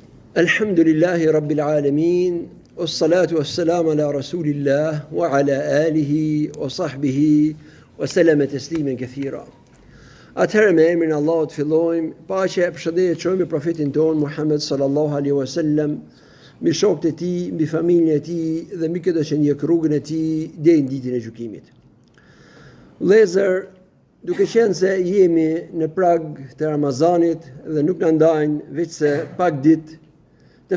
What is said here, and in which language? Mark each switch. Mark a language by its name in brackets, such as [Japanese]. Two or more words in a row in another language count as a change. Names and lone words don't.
[Arabic] الحمد لله رب العالمين والصلاة والسلام على رسول الله وعلى آله وصحبه وسلم تسليما كثيرا. [Albanian] Atëherë me emrin Allahut fillojmë, paqja e përshëndetje çojmë profetin ton Muhammed [Arabic] صلى الله عليه وسلم, [Albanian] mbi shokët e tij, mbi familjen e tij dhe mbi këtë që ndjek rrugën e tij deri në ditën e gjykimit. Vëllezër, duke qenë se jemi në prag të Ramazanit dhe nuk na ndajnë veç se pak ditë të